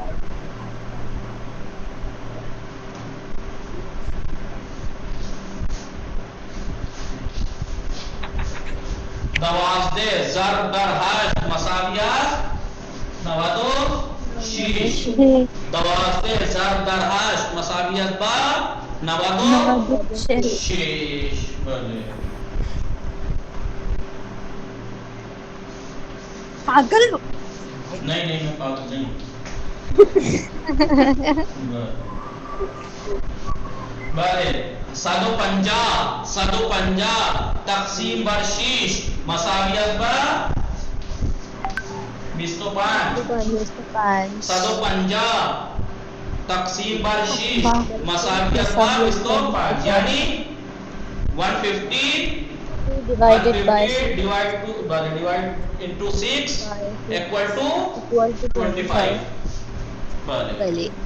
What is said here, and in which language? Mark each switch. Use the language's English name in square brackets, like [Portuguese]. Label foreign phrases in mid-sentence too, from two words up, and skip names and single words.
[Persian] دوازده ضرب در هشت مساویت 92. دوازده ضرب در هشت مساویت با 96. [Hindi] पागल नहीं मैं पागल नहीं। बड़े [Persian] 150 تقسیم بر 6 مساویت با 25. 150 تقسیم بر 6 مساویت با 25, [English] यानी 150 divided into 6 equal to 25। [Hindi] पहले